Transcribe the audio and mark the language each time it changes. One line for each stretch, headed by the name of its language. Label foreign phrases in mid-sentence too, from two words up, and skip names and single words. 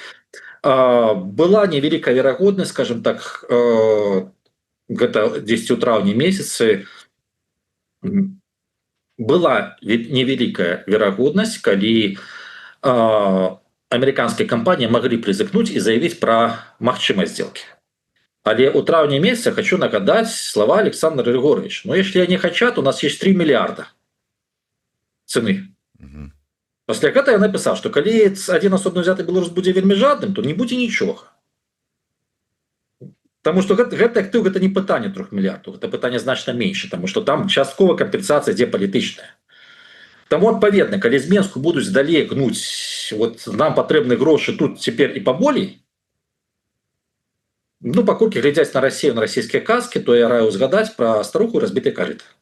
Belarusian: Была невялікая верагоднасць,
Russian: скажем так,
Belarusian: гэта 10 у траўні месяцы, была невялікая верагоднасць, калі амерыканскія кампаніі маглі прызыкнуць і заявіць пра магчымасць сделкі. Але у траўні месяца хочу нагадаць слова Александра Григорьевича.
Russian: Но если они хотят, у нас есть 3 миллиарда цены.
Belarusian: Пасля гэта
Russian: я написал, что
Belarusian: калі один асобна взяты беларус будзе вельмі жадным, то не будзе нічога.
Russian: Потому что
Belarusian: гэты актыў гэта не пытанне 3 мільярдаў, это пытанне значна меньше,
Russian: потому что
Belarusian: там часткова кампенсацыя ідзе палітычная. Таму адпаведна, калі з Менску будуць далей гнуць, вот нам патрэбны грошы тут цяпер і паболей, ну, паколькі глядзяць
Russian: на Россию,
Belarusian: на расійскія казкі, то я раю згадаць пра старуху разбіты карыт.